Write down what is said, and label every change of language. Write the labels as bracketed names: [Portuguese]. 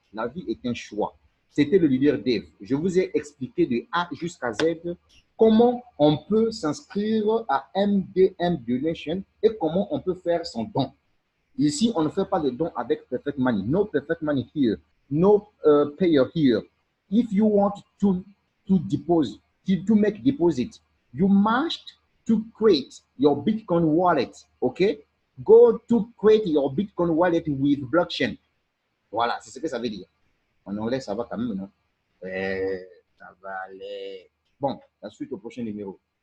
[French] La vie est un choix. C'était le leader Dave. Je vous ai expliqué de A jusqu'à Z comment on peut s'inscrire à MDM Donation et comment on peut faire son don. Ici, on ne fait pas de don avec Perfect Money. [English] No Perfect Money here. No payer here. If you want to deposit, to make deposit, you must to create your Bitcoin wallet. Okay? Go to create your Bitcoin wallet with blockchain. [French] Voilà, c'est ce que ça veut dire. En anglais, ça va quand même, non? Ça va aller. Bon, la suite au prochain numéro.